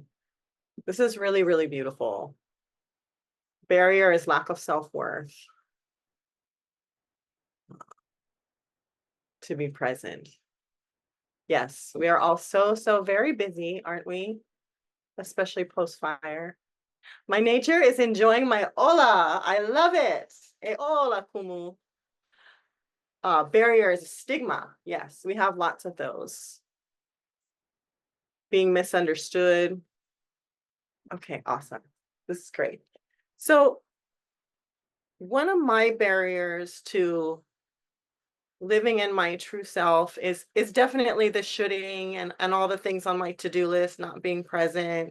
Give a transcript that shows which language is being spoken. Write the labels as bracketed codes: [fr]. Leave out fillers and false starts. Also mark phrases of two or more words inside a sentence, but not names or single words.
[en] This is really, really beautiful. Barrier is lack of self-worth. To be present. Yes, we are all so very busy, aren't we? Especially post-fire. My nature is enjoying my ola. I love it. [haw] E ola kumu. [en] Barrier is stigma. Yes, we have lots of those. Being misunderstood. Okay, awesome. This is great. So one of my barriers to living in my true self is definitely the shoulding and all the things on my to-do list, not being present.